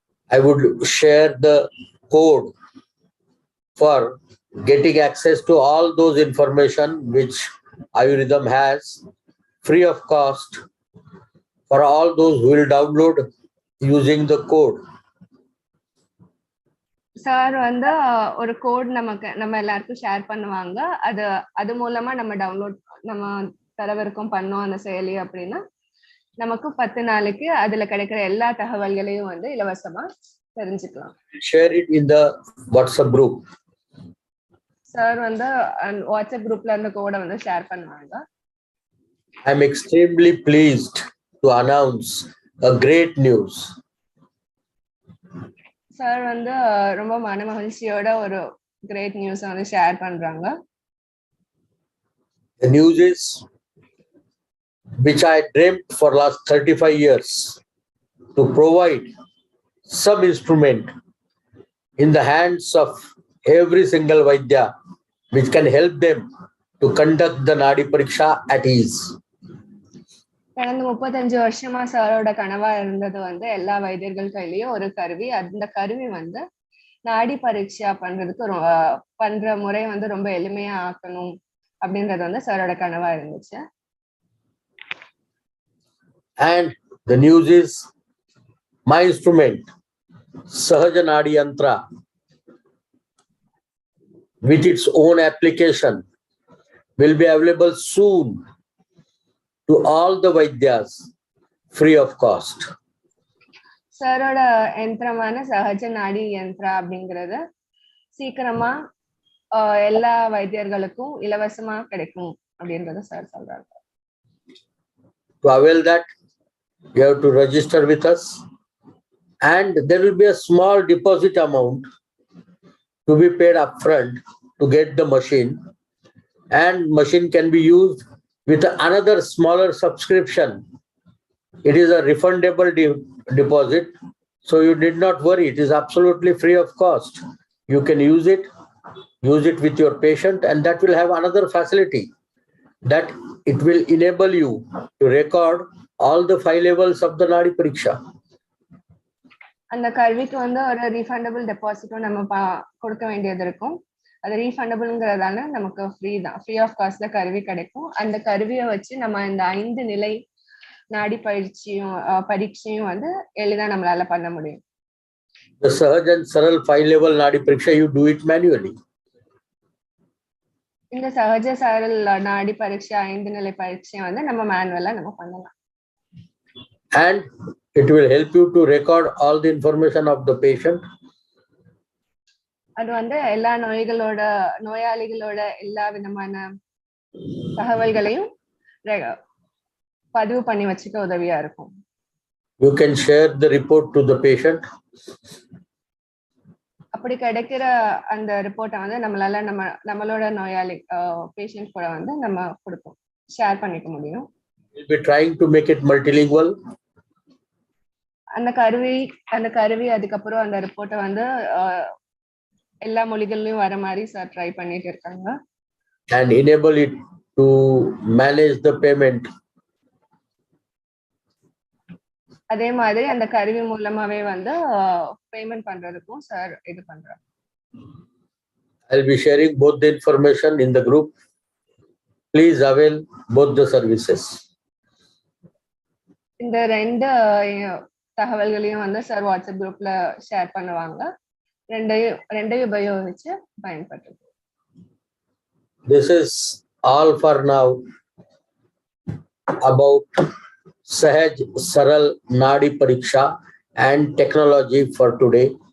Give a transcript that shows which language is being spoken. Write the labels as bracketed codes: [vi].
[en] I would share the code for getting access to all those information which Ayurvedam has free of cost for all those who will download using the code. [ta] Sir வந்து ஒரு code நம்ம எல்லாருக்கும் share பண்ணுவாங்க. அது மூலமா நம்ம தரவிறக்கம் பண்ணோம் அந்த செயலி அப்படின்னா நமக்கு 10 நாளைக்கு அதுல கிடைக்கிற எல்லா தகவல்களையும் வந்து இலவசமா தெரிஞ்சுக்கலாம். [en] Share it in the WhatsApp group. [ta] Sir வந்து வாட்ஸ்அப் குரூப்ல இருந்த கோடை வந்து ஷேர் பண்ணுவாங்க. [en] I am extremely pleased to announce a great news. [ta] Sir வந்து ரொம்ப மனமகிழ்ச்சியோட ஒரு கிரேட் நியூஸ் வந்து ஷேர் பண்றாங்க. [en] The news is, which I dreamt for last 35 years, to provide some instrument in the hands of every single Vaidya, which can help them to conduct the Nadi Pariksha at ease. [ta] கடந்த 35 வருஷமா சாரோட கனவா இருந்தது வந்து எல்லா வைத்தியர்கள் கையிலயும் ஒரு கருவி. அந்த கருவி வந்து நாடி பரீட்சா பண்றதுக்கு பண்ற முறை வந்து ரொம்ப எளிமையா ஆக்கணும் அப்படின்றது வந்து சாரோட கனவா இருந்துச்சு. [en] And the news is, my instrument, Sahaja Nadi Yantra, with its own application, will be available soon to all the Vaidyas, free of cost. [ta] சாரோட யந்திரமான சகஜ நாடி யந்திரா அப்படிங்கறது சீக்கிரமா எல்லா வைத்தியர்களுக்கும் இலவசமா கிடைக்கும் அப்படின்றத சார் சொல்றாங்க. [en] To avail that, you have to register with us, and there will be a small deposit amount to be paid upfront to get the machine, and machine can be used with another smaller subscription. It is a refundable deposit, so you need not worry. It is absolutely free of cost. You can use it with your patient, and that will have another facility, that it will enable you to record all the 5 levels of the Nadi Pariksha. [ta] அந்த கருவிக்கு வந்து ஒரு refundable டெபாசிட்டும் நம்ம கொடுக்க வேண்டியது இருக்கும். அது ரீஃபண்டபிள்ங்கிறதால நமக்கு ஃப்ரீ ஆஃப் காஸ்ட்ல கருவி கிடைக்கும். அந்த கருவியை வச்சு நம்ம இந்த 5 நிலை நாடி பரீட்சையும் வந்து எளிதா நம்மளால பண்ண முடியும். [en] The Sahaj and Saral 5 level Nadi Pariksha, you do it manually. [ta] இந்த சகஜ சரல் நாடி பரீட்சை 5 நிலை பரீட்சை வந்து நம்ம மேனுவலா நம்ம பண்ணலாம். [en] And it will help you to record all the information of the patient. [ta] அது வந்து எல்லா நோயாளிகளோட எல்லா விதமான தகவல்களையும் பதிவு பண்ணி வச்சுக்க உதவியா இருக்கும். [en] You can share the report to the patient. [ta] அப்படி கிடைக்கிற அந்த ரிப்போர்ட்டை வந்து நம்மளால நம்மளோட நோயாளி பேஷண்ட் கூட வந்து நம்ம கொடுப்போம், ஷேர் பண்ணிக்க முடியும். [en] We'll be trying to make it multilingual. [ta] அந்த கருவி அதுக்கப்புறம் அந்த ரிப்போர்ட்டை வந்து எல்லா மொழிகளிலும் வர மாதிரி சார் ட்ரை பண்ணிட்டு இருக்காங்க. [en] And enable it to manage the payment. [ta] அதே மாதிரி அந்த கருவி மூலமாவே வந்து பேமெண்ட் பண்றதுக்கும் சார் இது பண்றாங்க. [en] I'll be sharing both the information in the group. Please avail both the services. [ta] இந்த 2 தகவல்களையும் வந்து சார் வாட்ஸ்அப் குரூப்ல ஷேர் பண்ணுவாங்க. ரெண்டையும் உபயோகிச்சு பயன்படுத்துங்க. [en] This is all for now about Sahaj Saral Nadi Pariksha and technology for today.